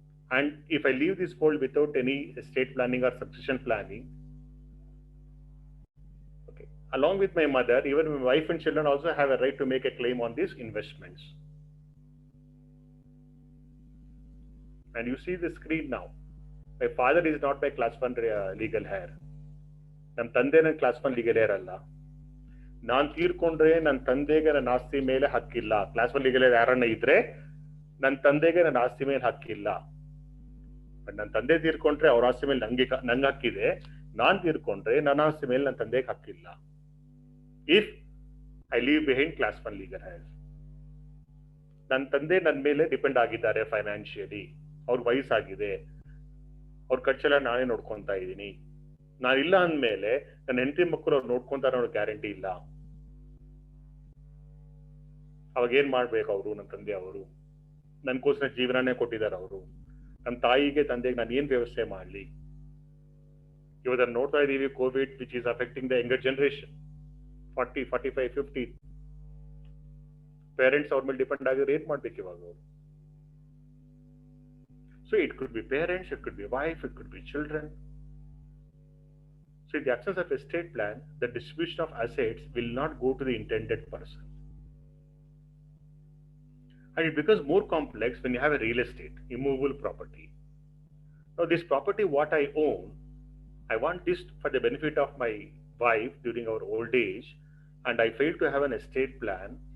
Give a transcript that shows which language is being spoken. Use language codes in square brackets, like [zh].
[en] And if I leave this world without any estate planning or succession planning, okay, along with my mother, even my wife and children also have a right to make a claim on these investments. And you see the screen now. My father is not my class 1 legal heir. [kn] Nam tande na class 1 legal heir alla. ನಾನು ತೀರ್ಕೊಂಡ್ರೆ ನನ್ನ ತಂದೆಗೆ ನನ್ನ ಆಸ್ತಿ ಮೇಲೆ ಹಕ್ಕಿಲ್ಲ. Class 1 legal ಯಾರನ್ನ ಇದ್ರೆ ನನ್ನ ತಂದೆಗೆ ನನ್ನ ಆಸ್ತಿ ಮೇಲೆ ಹಕ್ಕಿಲ್ಲ. ಬಟ್ ನನ್ನ ತಂದೆ ತೀರ್ಕೊಂಡ್ರೆ ಅವ್ರ ಆಸ್ತಿ ಮೇಲೆ ನಂಗೆ ಹಕ್ಕಿದೆ. ನಾನ್ ತೀರ್ಕೊಂಡ್ರೆ ನನ್ನ ಆಸ್ತಿ ಮೇಲೆ ನನ್ನ ತಂದೆಗೆ ಹಕ್ಕಿಲ್ಲ. [en] If I leave behind class 1 legal heirs. [kn] ನನ್ನ ತಂದೆ ನನ್ನ ಮೇಲೆ ಡಿಪೆಂಡ್ ಆಗಿದ್ದಾರೆ ಫೈನಾನ್ಷಿಯಲಿ. ಅವ್ರ ವಯಸ್ಸಾಗಿದೆ, ಅವ್ರ ಖರ್ಚೆಲ್ಲ ನಾನೇ ನೋಡ್ಕೊಂತಾ ಇದ್ದೀನಿ. ನಾನಿಲ್ಲ ಅಂದ್ಮೇಲೆ ನನ್ನ ಹೆಂಡತಿ ಮಕ್ಕಳು ಅವ್ರು ನೋಡ್ಕೊಂತಾರೆ ಅನ್ನೋ ಗ್ಯಾರಂಟಿ ಇಲ್ಲ. ಅವಾಗ ಏನ್ ಮಾಡ್ಬೇಕು ಅವರು? ನನ್ನ ತಂದೆ ಅವರು ನನ್ಗೋಸ್ಕರ ಜೀವನನೇ ಕೊಟ್ಟಿದ್ದಾರೆ. ಅವರು ನಮ್ಮ ತಾಯಿಗೆ ತಂದೆಗೆ ನಾನು ಏನ್ ವ್ಯವಸ್ಥೆ ಮಾಡ್ಲಿ? ಇವತ್ತು ನೋಡ್ತಾ ಇದೀವಿ Covid [en] Which is affecting the younger generation. [kn] 40, 45, 50 parents ಅವ್ರ ಮೇಲೆ ಡಿಪೆಂಡ್ ಆಗಿದ್ರೆ ಏನ್ ಮಾಡ್ಬೇಕು ಇವಾಗ ಅವರು? [en] So it could be parents, it could be wife, it could be children. So in the absence of a estate plan, the distribution of assets will not go to the intended person. And it becomes more complex when you have a real estate, immovable property. Now this property what I own, I want this for the benefit of my wife during our old age, and I fail to have an estate plan.